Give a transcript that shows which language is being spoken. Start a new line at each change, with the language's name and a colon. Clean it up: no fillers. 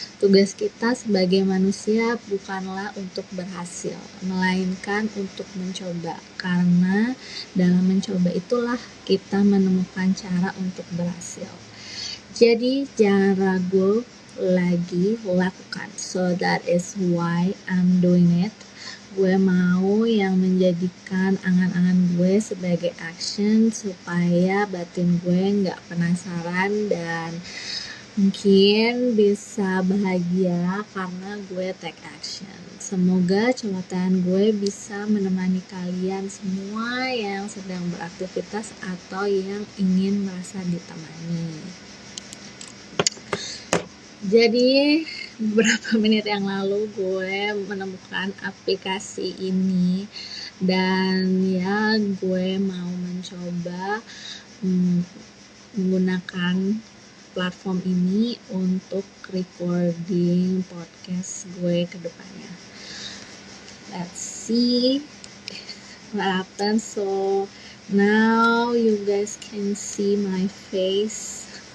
Indonesian: Tugas kita sebagai manusia bukanlah untuk berhasil, melainkan untuk mencoba. Karena dalam mencoba itulah kita menemukan cara untuk berhasil. Jadi jangan ragu lagi, lakukan.
English: So that is why I'm doing it.
Indonesian: Gue mau yang menjadikan angan-angan gue sebagai action supaya batin gue gak penasaran dan mungkin bisa bahagia karena gue take action. Semoga celotehan gue bisa menemani kalian semua yang sedang beraktivitas atau yang ingin merasa ditemani. Jadi beberapa menit yang lalu gue menemukan aplikasi ini dan ya gue mau mencoba menggunakan platform ini untuk recording podcast gue ke depannya.
English: Let's see what happens. So now you guys can see my face.